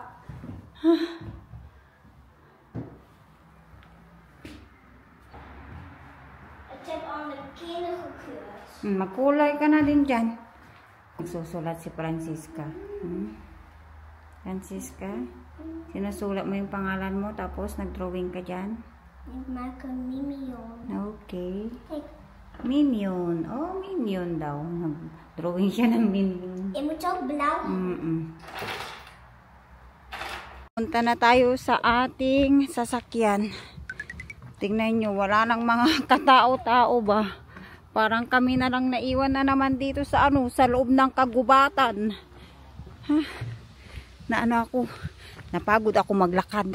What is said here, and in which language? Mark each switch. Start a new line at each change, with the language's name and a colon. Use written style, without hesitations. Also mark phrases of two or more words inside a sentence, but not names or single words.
Filipino: Magkulay ka na din dyan. Nagsusulat si Francisca. Francisca, sinusulat mo yung pangalan mo tapos nag-drawing ka dyan.
Dutch: Ik maak een minion. Okay. Kijk,
Filipino: Minion. Oh, minion daw. Nag-drawing siya ng minion.
Dutch: je moet ook blauw.
Filipino: Punta na tayo sa ating sasakyan. Tingnan nyo, wala nang mga katao-tao ba? Parang kami na lang naiwan na naman dito sa sa loob ng kagubatan. Ako, napagod ako maglakad.